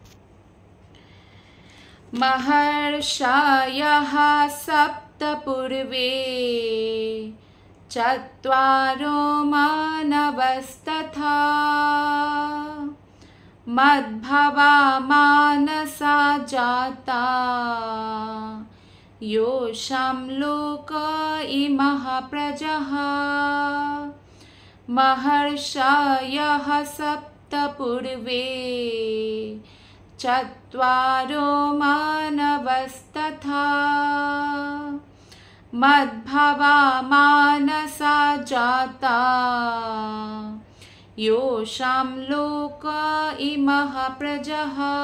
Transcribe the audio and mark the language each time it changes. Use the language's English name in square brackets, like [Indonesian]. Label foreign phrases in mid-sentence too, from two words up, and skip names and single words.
[Sanskrit] মহৰ্ষয়ঃ সপ্ত পূৰ্বে চত্বাৰো মানৱস্তথা মদ্ভবা মানসা জাতা योषां लोक इमः प्रजः महर्षयः सप्त पूर्वे चत्वारो मानवस्तथा मद्भवा मानसा जाता योषां लोक इमः प्रजः।